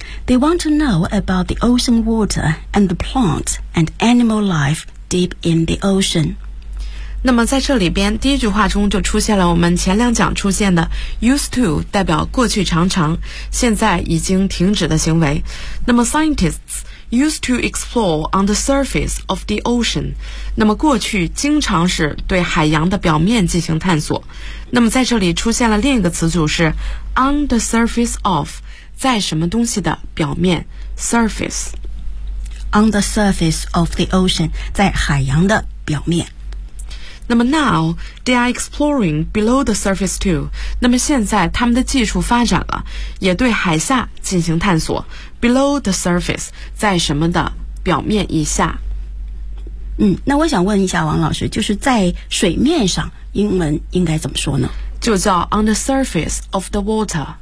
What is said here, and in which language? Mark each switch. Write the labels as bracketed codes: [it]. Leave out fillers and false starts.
[en] They want to know about the ocean water and the plant and animal life deep in the ocean. [zh] 那么在这里边第一句话中就出现了我们前两讲出现的 used to 代表过去常常，现在已经停止的行为。那么 scientistsused to explore on the surface of the ocean，那么过去经常是对海洋的表面进行探索。那么在这里出现了另一个词组是 on the surface of，在什么东西的表面， surface， [en] on the surface of the ocean，在海洋的表面。那么 now they are exploring below the surface too. [zh] 那么现在他们的技术发展了，也对海下进行探索。 Below the surface，在什么的表面以下。嗯，那我想问一下王老师，就是在水面上，英文应该怎么说呢？就叫 on the surface of the water。